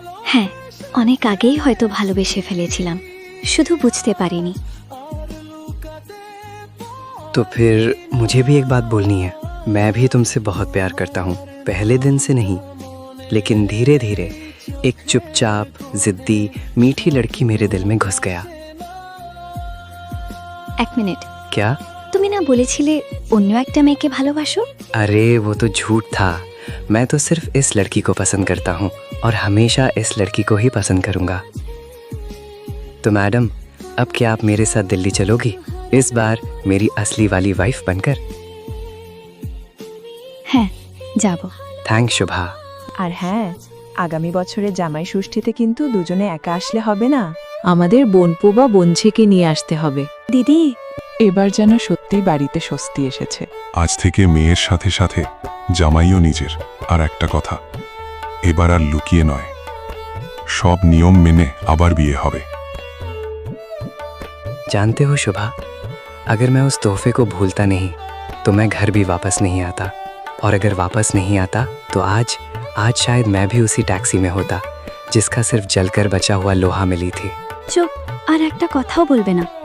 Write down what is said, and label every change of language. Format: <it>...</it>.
<bn>হ্যাঁ, অনেক আগেই হয়তো ভালোবেসে ফেলেছিলাম, শুধু বুঝতে পারিনি।</bn> <hi>तो फिर मुझे भी एक बात बोलनी है। मैं भी तुमसे बहुत प्यार करता हूँ, पहले दिन से नहीं, लेकिन धीरे धीरे एक चुपचाप जिद्दी मीठी लड़की मेरे दिल में घुस गया।</hi> <bn>এক মিনিট,</bn> <hi>क्या?</hi> <bn>তুমি না বলেছিলে অন্য একটা মেয়েকে ভালোবাসো?</bn> <hi>अरे वो तो झूठ था। मैं तो सिर्फ इस लड़की को पसंद करता हूँ और हमेशा इस लड़की को ही पसंद करूँगा। तो मैडम, अब क्या आप मेरे साथ दिल्ली चलोगी, इस बार मेरी असली वाली वाइफ बनकर?</hi> <bn>হ্যাঁ, যাব।</bn> <en>Thank Shubha.</en> <bn>আর হ্যাঁ, আগামী বছরের জামাই ষষ্ঠীতে কিন্তু দুজনে একা আসলে হবে না, আমাদের বোনপো বা বোনঝিকে নিয়ে আসতে হবে। দিদি, এবার যেন সত্যি বাড়িতে স্বস্তি এসেছে। আজ থেকে মেয়ের সাথে সাথে জামাইও নিজের। আর একটা কথা, এবার আর লুকিয়ে নয়, সব নিয়ম মেনে আবার বিয়ে হবে।</bn> <hi>जानते हो शुभा, अगर मैं उस तोहफे को भूलता नहीं तो मैं घर भी वापस नहीं आता, और अगर वापस नहीं आता तो आज शायद मैं भी उसी टैक्सी में होता जिसका सिर्फ जलकर बचा हुआ लोहा मिली थी।</hi> <bn>চুপ, আর একটা কথাও বলবে না।</bn>